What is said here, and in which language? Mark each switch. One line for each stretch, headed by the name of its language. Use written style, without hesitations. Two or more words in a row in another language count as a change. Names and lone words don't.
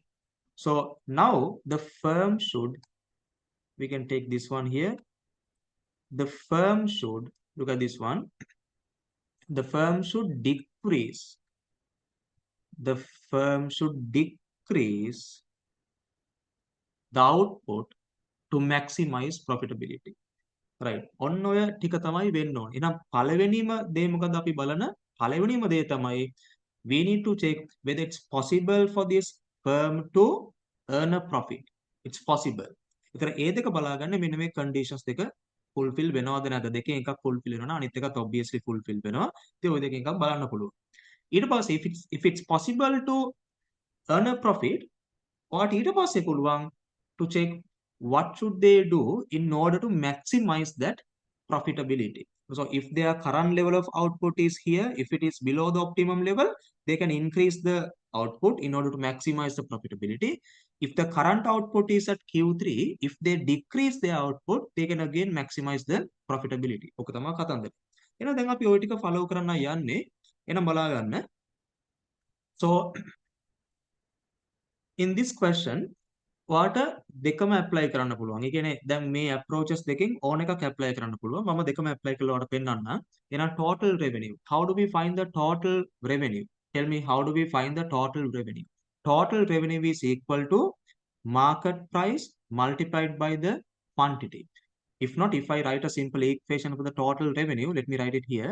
English: So now the firm should, we can take this one here, the firm should, look at this one, the firm should decrease, the firm should decrease the output to maximize profitability. right.
Sinhala: ඔන්න ඔය ටික තමයි වෙන්න ඕනේ. එහෙනම් පළවෙනිම දේ මොකද අපි බලන? පළවෙනිම දේ තමයි
English: we need to check whether it's possible for this firm to earn a profit. It's possible.
Sinhala: ඒතර ඒ දෙක බලාගන්න මෙන්න මේ conditions දෙක fulfill වෙනවද නැද්ද? දෙකෙන් එකක් fulfill වෙනවා නම් අනිත් එකත් obviously fulfill වෙනවා. ඉතින් ওই දෙකෙන් එකක් බලන්න පුළුවන්. ඊට පස්සේ
English: if it's possible to earn a profit,
Sinhala: ඔයාට ඊට පස්සේ පුළුවන්
English: to check what should they do in order to maximize that profitability. So if their current level of output is here, if it is below the optimum level, they can increase the output in order to maximize the profitability. If the current output is at Q3, if they decrease their output, they can again maximize the profitability.
Sinhala: ඔක තමයි කතන්දර. එහෙනම් දැන් අපි ওই ටික follow කරන්න යන්නේ. එහෙනම් බලා ගන්න.
English: So in this question,
Sinhala: ඔයාට දෙකම apply කරන්න පුළුවන්. ඒ කියන්නේ දැන් මේ approaches දෙකෙන් ඕන එකක් apply කරන්න පුළුවන්. මම දෙකම apply කරලා ඔයාලට පෙන්නන්න. එහෙනම්
English: total revenue. How do we find the total revenue? Tell me, how do we find the total revenue? Total revenue is equal to market price multiplied by the quantity. If not, if I write a simple equation for the total revenue, let me write it here.